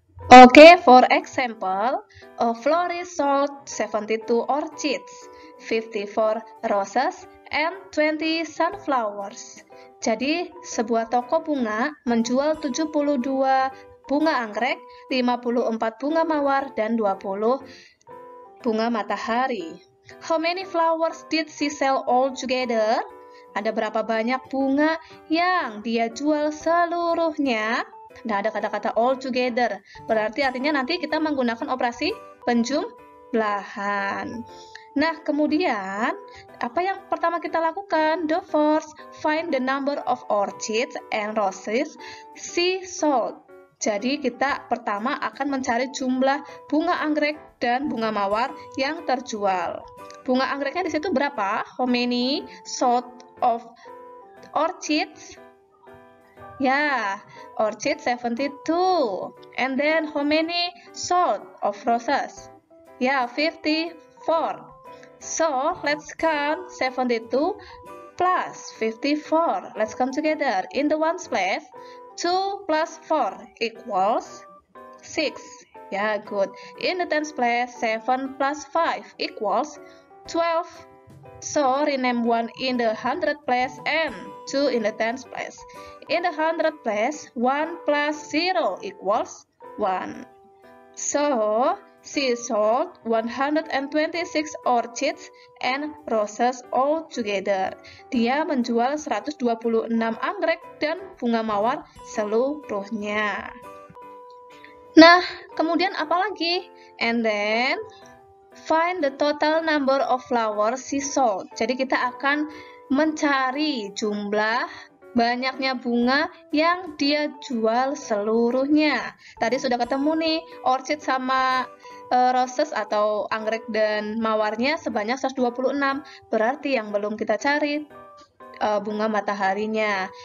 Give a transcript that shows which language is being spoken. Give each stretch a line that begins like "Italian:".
English: Okay, for example, a florist sold 72 orchids, 54 roses, and 20 sunflowers.
Indonesian: Jadi, sebuah toko bunga menjual 72 bunga anggrek, 54 bunga mawar, dan 20 bunga matahari.
English: How many flowers did she sell all together?
Indonesian: Ada berapa banyak bunga yang dia jual seluruhnya? Nah, ada kata-kata
English: all together.
Indonesian: Berarti artinya nanti kita menggunakan operasi penjumlahan. Nah, kemudian apa yang pertama kita lakukan?
English: The first, find the number of orchids and roses she sold.
Indonesian: Jadi kita pertama akan mencari jumlah bunga anggrek dan bunga mawar yang terjual. Bunga anggreknya di situ berapa?
English: How many sold of orchids? Ya, orchid 72. And then how many sold of roses? Ya, 54. So, let's count 72 plus 54. Let's come together. In the ones place, 2 plus 4 equals 6. Yeah, good. In the tens place, 7 plus 5 equals 12. So, rename 1 in the 100 place and 2 in the tens place. In the 100 place, 1 plus 0 equals 1. So, She sold 126 orchids and roses all together.
Indonesian: Dia menjual 126 anggrek dan bunga mawar seluruhnya. Nah, kemudian apa lagi?
English: And then find the total number of flowers she sold.
Indonesian: Jadi kita akan mencari jumlah banyaknya bunga yang dia jual seluruhnya. Tadi sudah ketemu nih, orchid sama roses atau anggrek dan mawarnya sebanyak 126. Berarti yang belum kita cari bunga mataharinya.